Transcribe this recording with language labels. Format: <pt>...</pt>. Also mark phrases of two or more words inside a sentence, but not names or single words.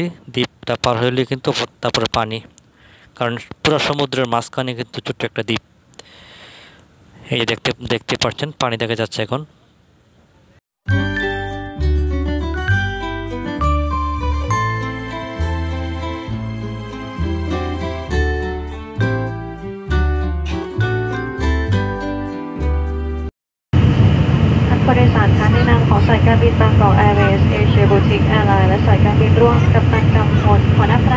<bn>দ্বীপটা পার হলে কিন্তু তারপরে পানি, কারণ পুরো সমুদ্রের মাঝখানে কিন্তু ছোট্ট একটা দ্বীপ। এই দেখতে পাচ্ছেন পানি দেখা যাচ্ছে এখন।</bn> <th>ผู้โดยสารท่านในนามของสายการบินบางกอกแอร์เวย์สเอเชียบูติกแอร์ไลน์และสายการบินร่วมกัปตันกำพลหัวหน้าพนัก</th>